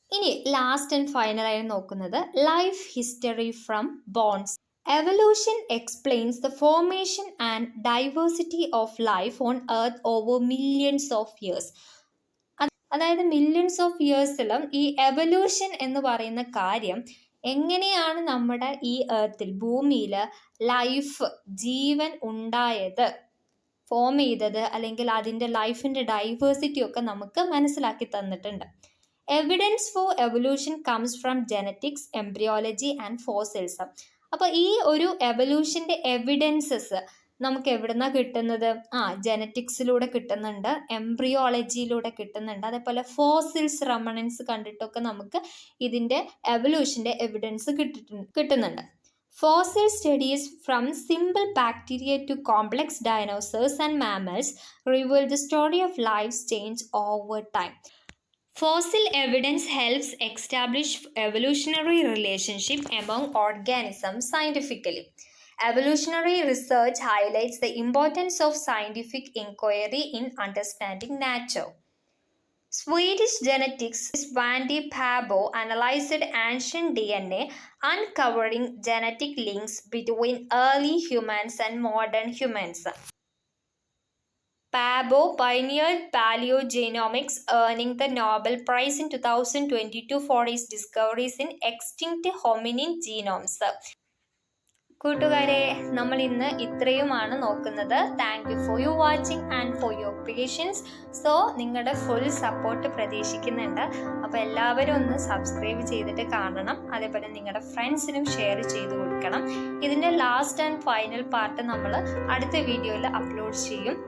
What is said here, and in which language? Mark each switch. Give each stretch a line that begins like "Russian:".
Malayalam: ഇനി last and ഫൈനലായി നോക്കുന്നത് life history from bones.
English: Evolution explains the formation and diversity of life on Earth over millions of years.
Malayalam: അതായത് millions of ഇയേഴ്സിലും ഈ evolution എന്ന് പറയുന്ന കാര്യം എങ്ങനെയാണ് നമ്മുടെ ഈ എർത്തിൽ ഭൂമിയിൽ ലൈഫ് ജീവൻ ഉണ്ടായത്, ഫോം ചെയ്തത്, അല്ലെങ്കിൽ അതിൻ്റെ ലൈഫിൻ്റെ ഡൈവേഴ്സിറ്റി ഒക്കെ നമുക്ക് മനസ്സിലാക്കി തന്നിട്ടുണ്ട്.
English: Evidence for evolution comes from genetics, embryology and fossils.
Malayalam: അപ്പോൾ ഈ ഒരു എവല്യൂഷൻ്റെ എവിഡൻസസ് നമുക്ക് എവിടുന്നാ കിട്ടുന്നത്? ജെനറ്റിക്സിലൂടെ കിട്ടുന്നുണ്ട്, എംബ്രിയോളജിയിലൂടെ കിട്ടുന്നുണ്ട്, അതേപോലെ ഫോസിൽസ് റെമണൻസ് കണ്ടിട്ടൊക്കെ നമുക്ക് ഇതിൻ്റെ എവല്യൂഷൻ്റെ എവിഡൻസ് കിട്ടുന്നുണ്ട്.
English: Fossil studies from simple bacteria to complex dinosaurs and mammals reveal the story of life's change over time. Fossil evidence helps establish evolutionary relationship among organisms scientifically. Evolutionary research highlights the importance of scientific inquiry in understanding nature. Swedish geneticists Svante Pääbo analyzed ancient DNA, uncovering genetic links between early humans and modern humans. Pääbo pioneered paleogenomics, earning the Nobel Prize in 2022 for his discoveries in extinct hominin genomes.
Malayalam: കൂട്ടുകാരെ, നമ്മൾ ഇന്ന് ഇത്രയുമാണ് നോക്കുന്നത്.
English: Thank you for your watching and for your patience.
Malayalam: So നിങ്ങളുടെ full support പ്രതീക്ഷിക്കുന്നുണ്ട്. അപ്പോൾ എല്ലാവരും ഒന്ന് സബ്സ്ക്രൈബ് ചെയ്തിട്ട് കാണണം. അതേപോലെ നിങ്ങളുടെ ഫ്രണ്ട്സിനും ഷെയർ ചെയ്ത് കൊടുക്കണം. ഇതിൻ്റെ ലാസ്റ്റ് ആൻഡ് ഫൈനൽ പാർട്ട് നമ്മൾ അടുത്ത വീഡിയോയിൽ അപ്ലോഡ് ചെയ്യും.